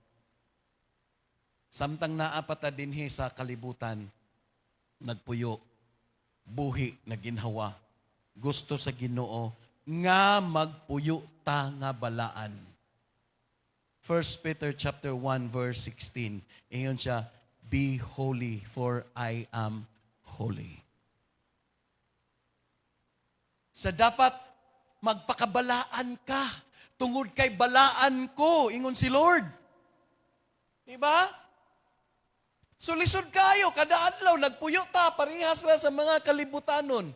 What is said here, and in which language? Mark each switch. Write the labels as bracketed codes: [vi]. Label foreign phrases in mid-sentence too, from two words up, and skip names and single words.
[ceb] Samtang naapata dinhi sa kalibutan, nagpuyo, buhi, naginhawa, gusto sa Ginoo, nga magpuyo ta nga balaan. [en] 1 Peter chapter 1 verse 16, [ceb] ingon siya, [en] be holy for I am holy. [ceb] Sa dapat magpakabalaan ka tungod kay balaan ko, ingon si Lord. Diba? So lisod kayo, kada adlaw, nagpuyo ta, parihas na sa mga kalibutanon.